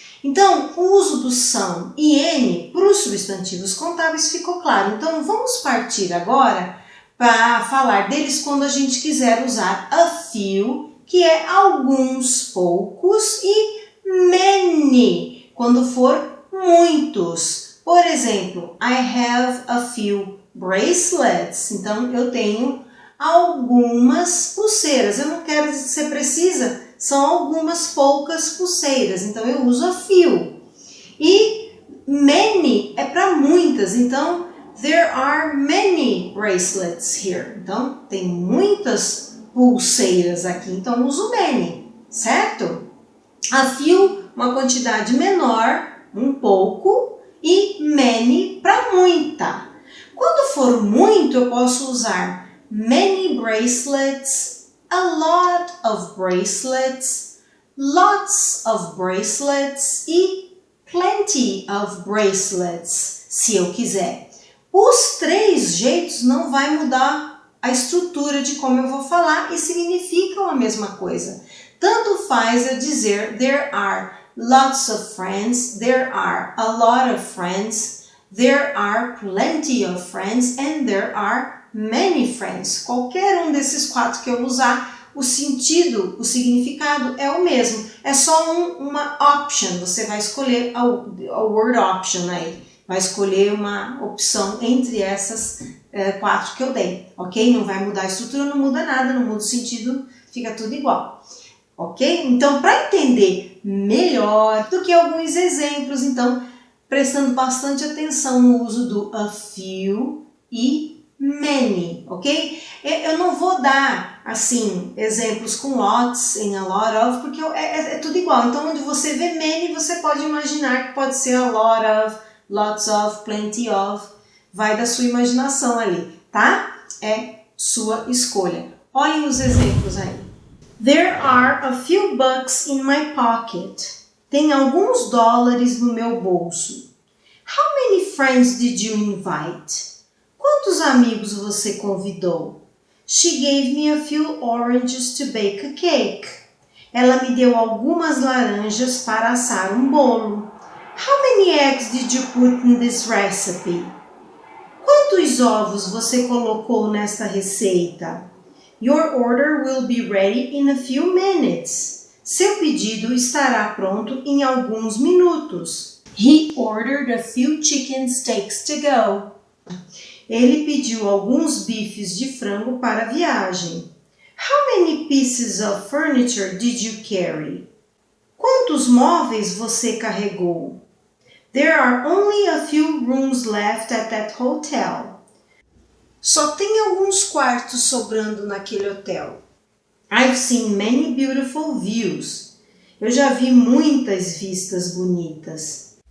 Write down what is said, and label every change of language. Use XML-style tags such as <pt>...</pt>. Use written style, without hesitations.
<pt>Então, o uso do some e any para os substantivos contáveis ficou claro. Então, vamos partir agora para falar deles quando a gente quiser usar a few, que é alguns, poucos, e many, quando for muitos. Por exemplo,</pt> <en>I have a few bracelets.</en> <pt>Então, eu tenho algumas pulseiras. Eu não quero ser precisa, são algumas poucas pulseiras. Então, eu uso a few. E many é para muitas. Então,</pt> <en>there are many bracelets here.</en> <pt>Então, tem muitas pulseiras aqui. Então, uso many, certo? A few, uma quantidade menor, um pouco. E many para muita. Quando for muito, eu posso usar</pt> <en>many bracelets, a lot of bracelets,</en> <pt>lots of bracelets e plenty of bracelets, se eu quiser. Os três jeitos não vai mudar a estrutura de como eu vou falar e significam a mesma coisa. Tanto faz eu dizer</pt> <en>there are lots of friends, there are a lot of friends, there are plenty of friends and there are many friends.</en> <pt>Qualquer um desses quatro que eu usar, o sentido, o significado é o mesmo. É só uma option, você vai escolher a word option aí. Vai escolher uma opção entre essas quatro que eu dei, ok? Não vai mudar a estrutura, não muda nada, não muda o sentido, fica tudo igual. Ok? Então, para entender melhor do que alguns exemplos, então, prestando bastante atenção no uso do a few e many, ok? Eu não vou dar, assim, exemplos com lots em a lot of, porque é tudo igual. Então, onde você vê many, você pode imaginar que pode ser a lot of, lots of, plenty of, vai da sua imaginação ali, tá? É sua escolha. Olhem os exemplos aí.</pt> <en>There are a few bucks in my pocket.</en> <pt>Tem alguns dólares no meu bolso.</pt> <en>How many friends did you invite?</en> <pt>Quantos amigos você convidou?</pt> <en>She gave me a few oranges to bake a cake.</en> <pt>Ela me deu algumas laranjas para assar um bolo.</pt> <en>How many eggs did you put in this recipe?</en> <pt>Quantos ovos você colocou nesta receita?</pt> <en>Your order will be ready in a few minutes.</en> <pt>Seu pedido estará pronto em alguns minutos.</pt> <en>He ordered a few chicken steaks to go.</en> <pt>Ele pediu alguns bifes de frango para a viagem.</pt> <en>How many pieces of furniture did you carry?</en> <pt>Quantos móveis você carregou?</pt> <en>There are only a few rooms left at that hotel.</en> <pt>Só tem alguns quartos sobrando naquele hotel.</pt> <en>I've seen many beautiful views.</en> <pt>Eu já vi muitas vistas bonitas.</pt>